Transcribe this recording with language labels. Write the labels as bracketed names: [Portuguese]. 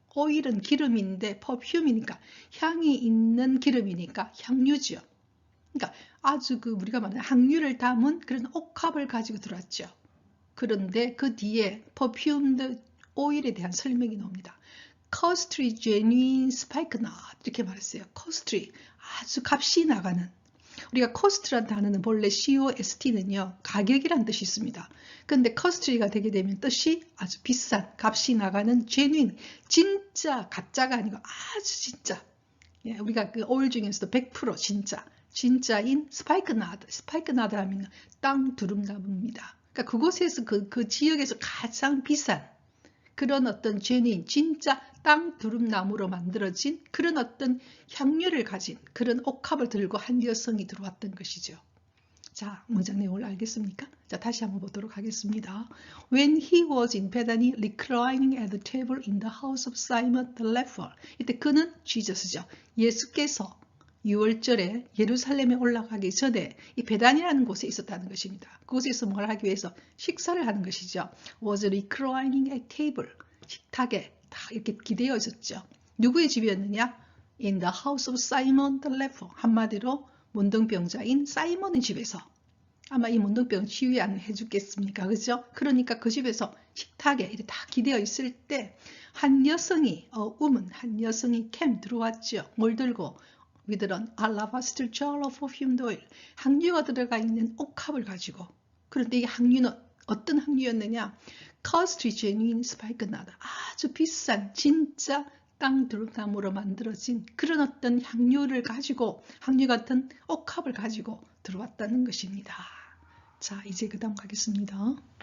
[Korean] 오일은 기름인데 퍼퓸이니까 향이 있는 기름이니까 향유죠. 그러니까 아주 우리가 말하는 향유를 담은 그런 옥합을 가지고 들어왔죠. 그런데 그 뒤에 perfumed 오일에 대한 설명이 나옵니다. [English] costly genuine spikenard [Korean] 이렇게 말했어요. costly 아주 값이 나가는. 우리가 cost라는 단어는 본래 cost는요, 가격이란 뜻이 있습니다. 근데 costly가 되게 되면 뜻이 아주 비싼, 값이 나가는 genuine, 진짜 가짜가 아니고 아주 진짜. 예, 우리가 그 오일 중에서도 100% 진짜인 스파이크나드 하면 땅 두릅나무입니다. 그러니까 그곳에서 그 지역에서 가장 비싼 그런 어떤 genuine, 진짜 땅 두릅나무로 만들어진 그런 어떤 향유를 가진 그런 옥합을 들고 한 여성이 들어왔던 것이죠. 자, 문장 내용을 알겠습니까? 자, 다시 한번 보도록 하겠습니다. [English] When he was in Bethany, reclining at the table in the house of Simon the leper. [Korean] 이때 그는 지저스죠. 예수께서 6월절에 예루살렘에 올라가기 전에 이 베단이라는 곳에 있었다는 것입니다. 그곳에서 뭘 하기 위해서 식사를 하는 것이죠. [English] Was reclining at table. [Korean] 식탁에 다 이렇게 기대어 있었죠. 누구의 집이었느냐? [English] In the house of Simon the leper. [Korean] 한마디로 문둥병자인 사이몬의 집에서. 아마 이 문둥병 치유 안 해주겠습니까? 그죠? 그러니까 그 집에서 식탁에 이렇게 다 기대어 있을 때 한 여성이, 한 여성이 들어왔죠. 뭘 들고? [English] with an alabaster jar of perfumed oil. [Korean] 향유가 들어가 있는 옥합을 가지고. 그런데 이 향유는 어떤 향유였느냐? [English] costly genuine spikenard. [Korean] 아주 비싼 진짜 땅두릅나무로 만들어진 그런 어떤 향료를 가지고 향유 같은 옥합을 가지고 들어왔다는 것입니다. 자, 이제 그 다음 가겠습니다.